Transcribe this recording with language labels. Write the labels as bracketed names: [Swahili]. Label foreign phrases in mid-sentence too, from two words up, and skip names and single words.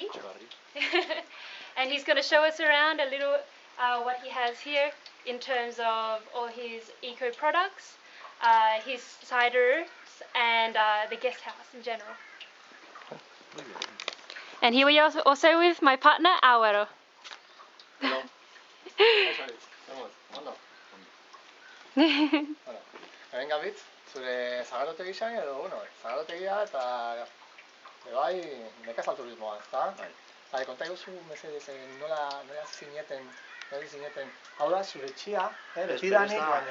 [English] And he's going to show us around a little what he has here in terms of all his eco products, his ciders, and the guest house in general. And here we are also with my partner, Álvaro. Hello. [Basque] Hemen gabitz, zure zagarotegian edo, zagarotegia eta bai, nekazal-turismoa, ezta? Bai, konta iguzu, mesedez, nola zineten, hau da, zure etxea, betidanik, baina...